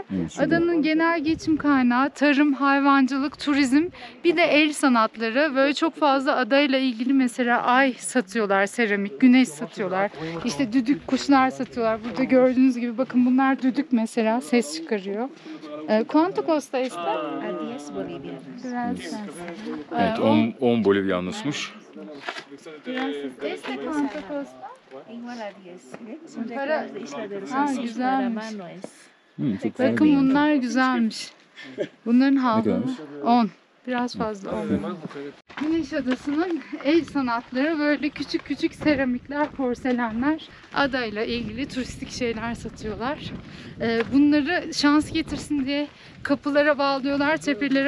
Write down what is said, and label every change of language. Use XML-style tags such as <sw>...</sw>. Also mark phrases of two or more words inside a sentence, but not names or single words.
<tr>Evet, şurada. Adanın genel geçim kaynağı tarım, hayvancılık, turizm, bir de el sanatları. Böyle çok fazla adayla ilgili mesela ay satıyorlar, seramik, güneş satıyorlar. İşte düdük kuşlar satıyorlar. Burada gördüğünüz gibi bakın bunlar düdük mesela, ses çıkarıyor.</tr> <es>¿Cuánto cuesta esta? A 10 bolivianos. Gracias.</es> <tr>Evet, 10 Bolivianosmuş.</tr> <es>Este cuánto cuesta? Igual a 10. Son Para- regalos de Isla del Ah, Sol. Para</es> <tr>güzelmiş.</tr> <es>mano es.</es> <tr>Çok güzel. Bakın bunlar güzelmiş. Bunların havlu kadarmış? 10. Biraz fazla 10. Güneş Adası'nın el sanatları böyle küçük küçük seramikler, porselenler, adayla ilgili turistik şeyler satıyorlar. Bunları şans getirsin diye kapılara bağlıyorlar, tepelere</tr>